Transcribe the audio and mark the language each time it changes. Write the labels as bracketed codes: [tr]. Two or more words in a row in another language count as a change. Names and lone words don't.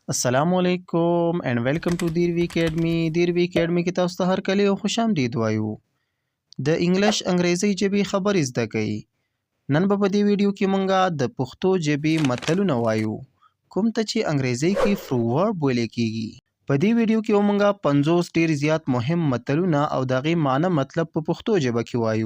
[ar] السلام علیکم [en] and welcome to دیروی اکیډمي. [ps] دیروی اکیډمي کې تاسو ته هرکلی او خوش آمدید وایو. د انګلیش انګریزي ژبې خبرې زده کوي. نن به په دې ویډیو کې مونږه د پښتو ژبې متلونه وایو. کوم ته چې انګریزي کې پروورب ویل کېږي. په دې ویډیو کې مونږه 50 ډیر زیات مهم متلونه او د هغې معنی مطلب په پښتو ژبه کې وایو.